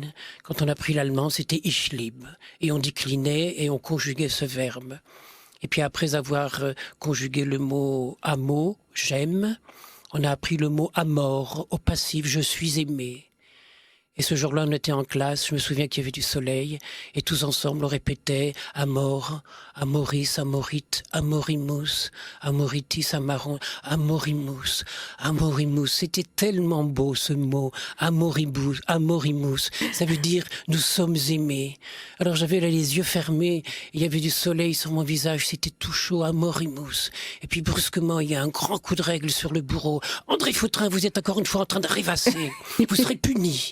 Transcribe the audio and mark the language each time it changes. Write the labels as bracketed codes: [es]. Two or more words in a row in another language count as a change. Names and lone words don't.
[fr] Quand on a appris l'allemand, c'était [de] ich lieb. [fr] Et on déclinait et on conjuguait ce verbe. Et puis après avoir conjugué le mot amo, j'aime, on a appris le mot amor, au passif, je suis aimé. Et ce jour-là, on était en classe, je me souviens qu'il y avait du soleil, et tous ensemble, on répétait « [la] Amor, amoris, amorit, amorimus, amoritis, amaron, amorimus, amorimus ». [fr] C'était tellement beau ce mot, [la] amoribus, amorimus. [fr] Ça veut dire « nous sommes aimés ». Alors j'avais là les yeux fermés, il y avait du soleil sur mon visage, c'était tout chaud, amorimus. Et puis brusquement, il y a un grand coup de règle sur le bureau. « André Vautrin, vous êtes encore une fois en train de rêvasser, vous serez puni ».